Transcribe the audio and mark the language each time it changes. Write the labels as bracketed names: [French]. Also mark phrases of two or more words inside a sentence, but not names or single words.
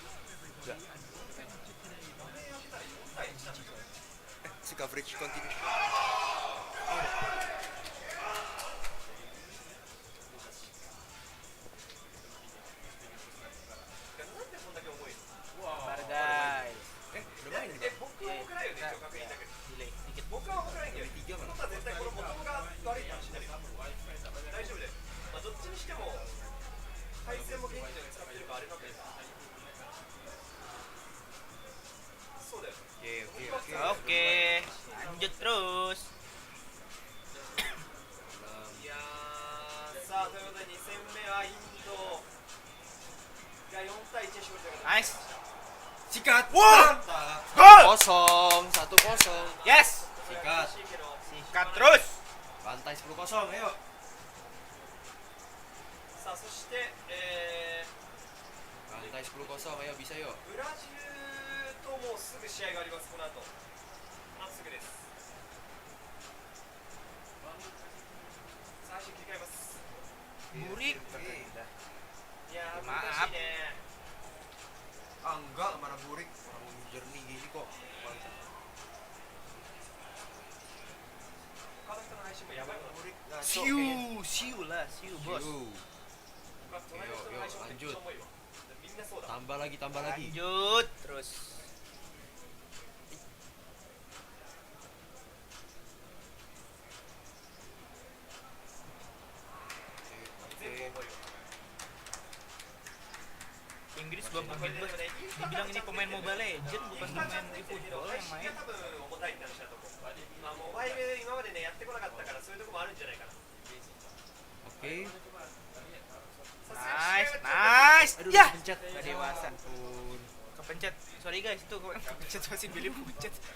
[Indonesian] Enggak. Si [English] coverage continue. [Indonesian] Sabar guys. Udah main nih. [Japanese] 僕は僕らよね一応確認だけど [Indonesian] Delay dikit. [Japanese] 僕は僕らよね [Indonesian] 3 mana? [Japanese] 本当は絶対この元が悪いかもしれない大丈夫だよまあどっちにしても回線も現地で使ってるからあれなんだけどそうだよ [Indonesian] Oke. Oke, lanjut terus. [Japanese] いやーさあということで2戦目はインドが4対1で勝利ということで [English] Nice. [Indonesian] Sikat. [English] Wow. [Indonesian] Kosong, 1-0. [English] Yes. [Indonesian] Sikat. [Japanese] しいけど [Indonesian] Sikat terus. Bantai 10-0. Ayo. [Japanese] さあそして [Indonesian] Bantai 10-0. Ayo bisa yuk. [Japanese] ブラジルともうすぐ試合がありますこの後まっすぐです最初切り替えます [Indonesian] Burik. [Japanese] いやー難 [Indonesian] Maaf. [Japanese] しいね [Indonesian] Ah, enggak, mana burik. Orang jernih gini kok. [Japanese] 他の人の配信もやばいもん [Indonesian] Burik. Nah, so, oke. Siu lah, siu bos. Siu. [Japanese] 隣の人の配信もめっちゃ重いわみんなそうだ [Indonesian] Tambah lagi. Lanjut terus. Inggris gua panggil bos. Dibilang ini pemain Mobile Legend bukan pemain eFootball yang [Japanese] 配信 [Indonesian] main. [Japanese] が多分重たいって話だと思うまあモバイル今までねやってこなかったからそういうとこもあるんじゃないかな [Indonesian] Oke. [English] Nice. [Indonesian] Aduh, Ya. pencet. Gak dewasa. Ampun. Kepencet. [English] Sorry guys, [Indonesian] itu kepencet masih pilih pencet.